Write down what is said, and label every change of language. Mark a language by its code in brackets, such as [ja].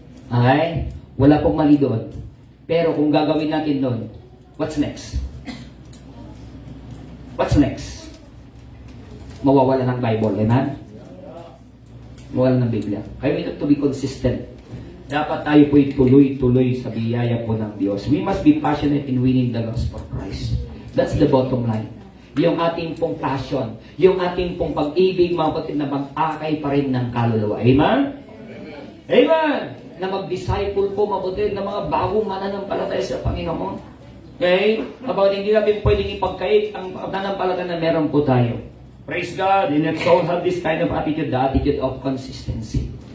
[tl] Okay? Wala pong mali doon. Pero kung gagawin natin doon, [en] what's next? What's next? [tl] Mawawala ng Bible. Amen? Mawawala ng Biblia. [en] Kaya we have to be consistent. [tl] Dapat tayo po'y tuloy-tuloy sa biyaya po ng Diyos. [en] We must be passionate in winning the lost for Christ. That's the bottom line. [tl] Yung ating pong passion, yung ating pong pag-ibig, mga kapatid, na mag-akay pa rin ng kaluluwa. Amen? Amen! Na mag-disciple po, mga kapatid, na mga bagong mananampalataya sa Panginoon. Okay? About hindi natin pwedeng ipagkait ang mananampalataya na meron po tayo. [en] Praise God! And let's all have this kind of attitude, the attitude of consistency.